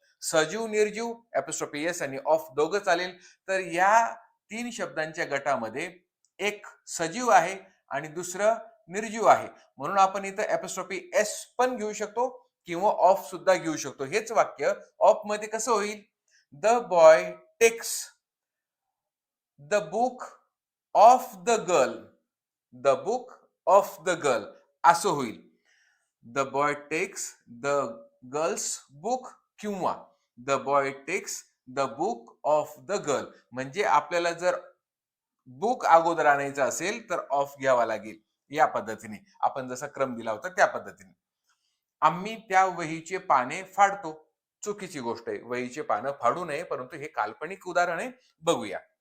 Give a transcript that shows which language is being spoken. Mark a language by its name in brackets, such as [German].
[Marathi] सजीव निर्जीव apostrophe S आणि ऑफ दोघं चालेल. तर या 3 शब्दांच्या गटामध्ये एक सजीव आहे आणि दुसरं निर्जीव आहे. म्हणून आपण इथं एपॉस्ट्रोफी एस पण घेऊ शकतो किंवा ऑफ सुद्धा घेऊ शकतो. हेच वाक्य ऑफ मध्ये कसं होईल? [English] The boy takes the book of the girl. The book of the girl [Marathi] असं होईल. [English] the boy takes the girl's book [Marathi] किंवा [English] The boy takes the book of the girl. [Marathi] म्हणजे आपल्याला जर बुक अगोदर आणायचं असेल तर ऑफ घ्यावा लागेल. या पद्धतीने आपण जसा क्रम दिला होता त्या पद्धतीने. आम्ही त्या वहीचे पाने फाडतो. चुकीची गोष्ट आहे. वहीचे पानं फाडू नये, परंतु हे काल्पनिक उदाहरण आहे. बघूया.